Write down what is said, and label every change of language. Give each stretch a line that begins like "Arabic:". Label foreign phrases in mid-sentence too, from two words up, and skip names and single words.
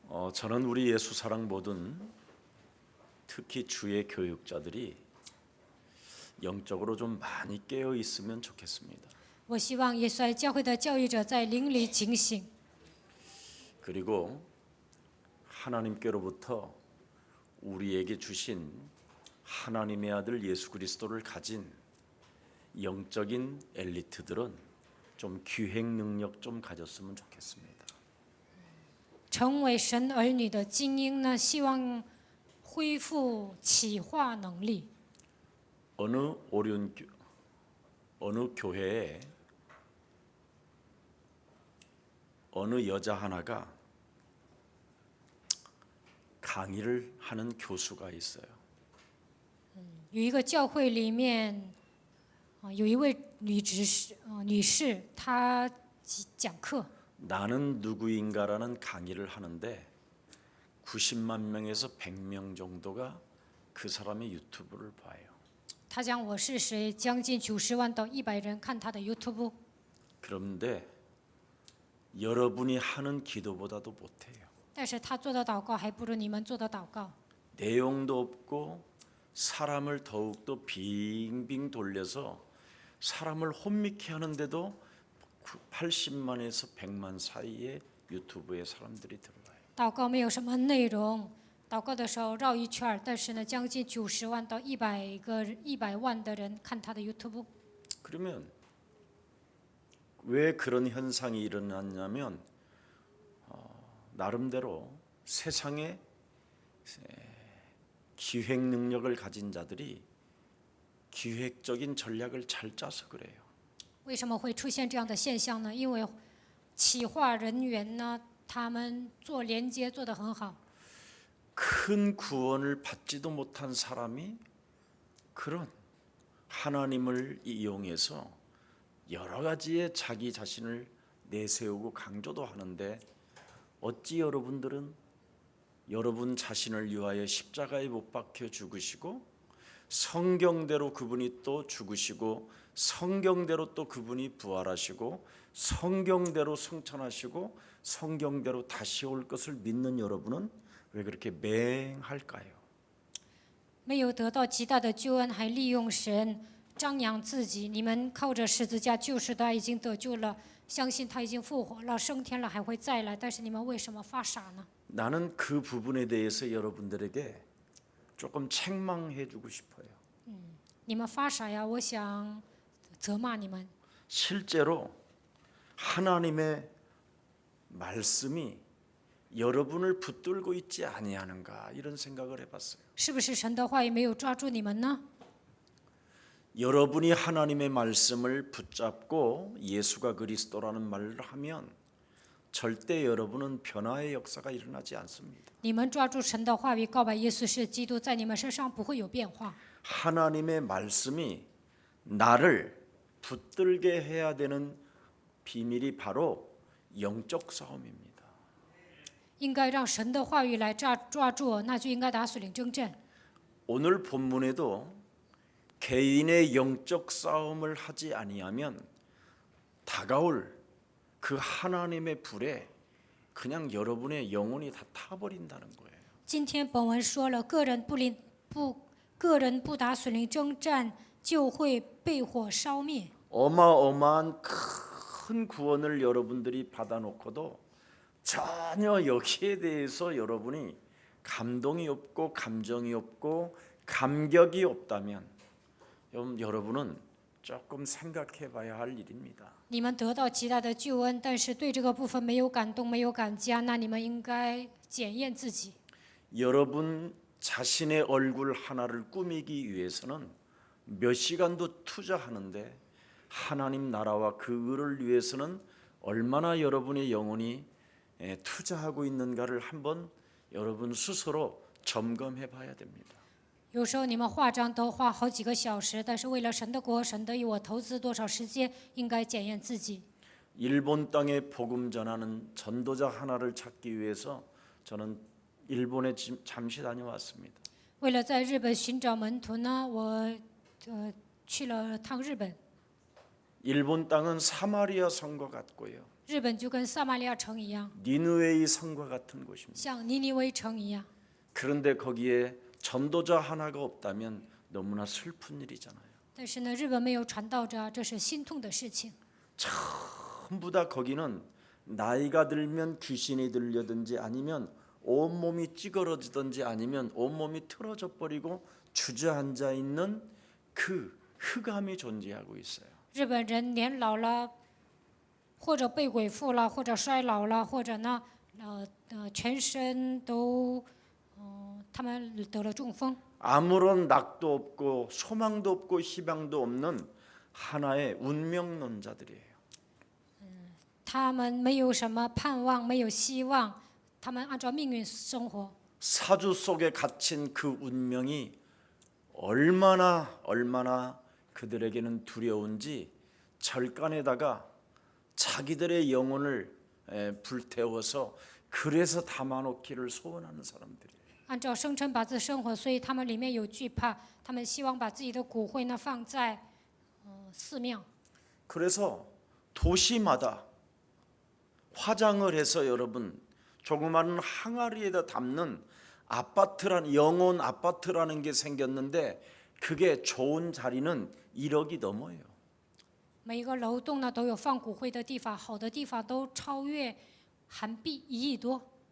Korean: 저는 우리 예수 사랑 모든 특히 주의 교육자들이 영적으로 좀 많이 깨어 있으면 좋겠습니다.
Chinese: 我希望耶稣爱教会的教育者在灵里警醒，
Korean: 그리고 하나님께로부터 우리에게 주신 하나님의 아들 예수 그리스도를 가진 영적인 엘리트들은 좀 기획 능력 좀 가졌으면 좋겠습니다.
Chinese: 成为神儿女的精英呢，希望恢复企划能力。
Korean: 어느 교회에 어느 여자 하나가 강의를 하는 교수가 있어요.
Chinese: 有一个教会里面，有一位女士，她讲课。
Korean: 나는 누구인가라는 강의를 하는데 90만 명에서 100명 정도가 그 사람의 유튜브를 봐요.
Chinese: 她讲我是谁，将近90万到100人看她的 YouTube。
Korean: 그런데 여러분이 하는 기도보다도 못해요.
Chinese: 但是她做的祷告还不如你们做的祷告。
Korean: 내용도 없고 사람을 더욱더 빙빙 돌려서 사람을 혼미케 하는데도 80만에서 100만 사이에 유튜브에 사람들이 들어와요.
Chinese: 祷告没有什么内容，祷告的时候绕一圈，但是呢，将近90万到100万的人看他的 YouTube。
Korean: 그러면 왜 그런 현상이 일어났냐면 나름대로 세상에 기획 능력을 가진 자들이 기획적인 전략을 잘 짜서 그래요.
Chinese: 为什么会出现这样的现象呢？因为企划人员呢，他们做连接做得很好。
Korean: 큰 구원을 받지도 못한 사람이 그런 하나님을 이용해서 여러 가지의 자기 자신을 내세우고 강조도 하는데 어찌 여러분들은 여러분 자신을 위하여 십자가에 못 박혀 죽으시고 성경대로 그분이 또 죽으시고 성경대로 또 그분이 부활하시고 성경대로 승천하시고 성경대로 다시 올 것을 믿는 여러분은 왜 그렇게 맹할까요?
Chinese: 没有得到极大的救恩，还利用神张扬自己。你们靠着十字架救世的爱已经得救了，相信他已经复活了，升天了，还会再来。但是你们为什么发傻呢？
Korean: 나는 그 부분에 대해서 여러분들에게 조금 책망해 주고 싶어요.
Chinese: 你们发傻呀！我想责骂你们。
Korean: 실제로 하나님의 말씀이 여러분을 붙들고 있지 아니하는가 이런 생각을 해봤어요.
Chinese: 是不是神的话语没有抓住你们呢？
Korean: 여러분이 하나님의 말씀을 붙잡고 예수가 그리스도라는 말을 하면 절대 여러분은 변화의 역사가 일어나지 않습니다.
Chinese: 你们抓住神的话语，告白耶稣是基督，在你们身上不会有变化。
Korean: 하나님의 말씀이 나를 붙들게 해야 되는 비밀이 바로 영적 싸움입니다.
Chinese: 应该让神的话语来抓住，那就应该打属灵征战。
Korean: 오늘 본문에도 개인의 영적 싸움을 하지 아니하면 다가올 그 하나님의 불에 그냥 여러분의 영혼이 다 타버린다는 거예요.
Chinese: 今天本文说了，个人不打属灵征战，就会被火烧灭。
Korean: 어마어마한 큰 구원을 여러분들이 받아놓고도 전혀 여기에 대해서 여러분이 감동이 없고 감정이 없고 감격이 없다면 여러분은 조금 생각해봐야 할 일입니다.
Chinese: 你们得到极大的救恩，但是对这个部分没有感动、没有感激，那你们应该检验自己。
Korean: 여러분 자신의 얼굴 하나를 꾸미기 위해서는 몇 시간도 투자하는데 하나님 나라와 그 의를 위해서는 얼마나 여러분의 영혼이 투자하고 있는가를 한번 여러분 스스로 점검해 봐야 됩니다.
Chinese: 有时候你们化妆都花好几个小时，但是为了神的国、神的义，我投资多少时间，应该检验自己。
Korean: 일본 땅에 복음 전하는 전도자 하나를 찾기 위해서 저는 일본에 잠시 다녀왔습니다.
Chinese: 为了在日本寻找门徒呢，我去了趟日本。
Korean: 일본 땅은 사마리아 성과 같고요.
Chinese: 日本就跟撒玛利亚城一样，
Korean: 니느웨이 성과 같은 곳입니다.
Chinese: 像尼尼微城一样。
Korean: 그런데 거기에 전도자 하나가 없다면 너무나 슬픈 일이잖아요.
Chinese: 但是呢，日本没有传道者，这是心痛的事情。
Korean: 전부 다 거기는 나이가 들면 귀신이 들려든지 아니면 온몸이 찌그러지든지 아니면 온몸이 틀어져 버리고 주저앉아 있는 그 흑암이 존재하고 있어요.
Chinese: 日本人年老了，或者被鬼附了，或者衰老了，或者呢，全身都，他们得了中风。
Korean: 아무런 낙도 없고 소망도 없고 희망도 없는 하나의 운명론자들이에요.
Chinese: 他们没有什么盼望，没有希望，他们按照命运生活。
Korean: 사주 속에 갇힌 그 운명이 얼마나 그들에게는 두려운지 절간에다가 자기들의 영혼을 불태워서 그래서 담아놓기를 소원하는 사람들이에요.
Chinese: 按照生辰八字生活，所以他们里面有惧怕，他们希望把自己的骨灰呢放在寺庙。
Korean: 그래서 도시마다 화장을 해서 여러분 조그마한 항아리에다 담는 아파트란 영혼 아파트라는 게 생겼는데 그게 좋은 자리는 1억이 넘어요.
Chinese: 每一个楼栋呢都有放骨灰的地方，好的地方都超越韩币1亿多。